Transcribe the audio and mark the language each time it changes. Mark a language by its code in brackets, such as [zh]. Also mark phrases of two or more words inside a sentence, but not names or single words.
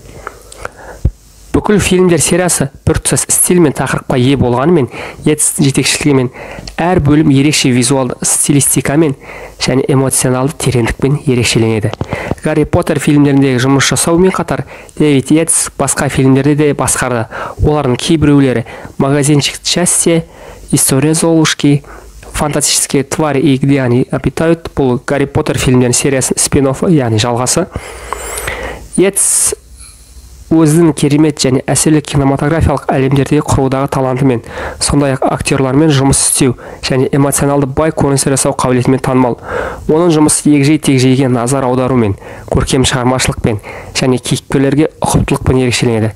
[kk] Бүкіл фильмдер сериясы біртұтас стиль мен тақырыпқа ие болғанымен, Йейтстің жетекшілігімен әр бөлім ерекше визуалды стилистикамен және эмоционалды тереңдікпен ерекшеленеді. Гарри Поттер фильмдеріндегі жұмыс жасаумен қатар, Дэвид Йейтс басқа фильмдерде де басқарды. Олардың кейбіреулері «Магазинчик счастья», «История Золушки», «Фантастические твари и где они обитают» бұл Гарри Поттер фильмдерінің сериясының спин-оффы, яғни жалғасы. Йейтс өзінің керемет және әсерлі кинематографиялық әлемдерде құрудағы талантымен, сондай-ақ актерлармен жұмыс істеу және эмоционалды бай көріністер жасау қабілетімен танымал. Оның жұмысы егжей-тегжейге назар аударумен, көркем шығармашылықпен және кейіпкерлерге ұқыптылықпен ерекшеленеді.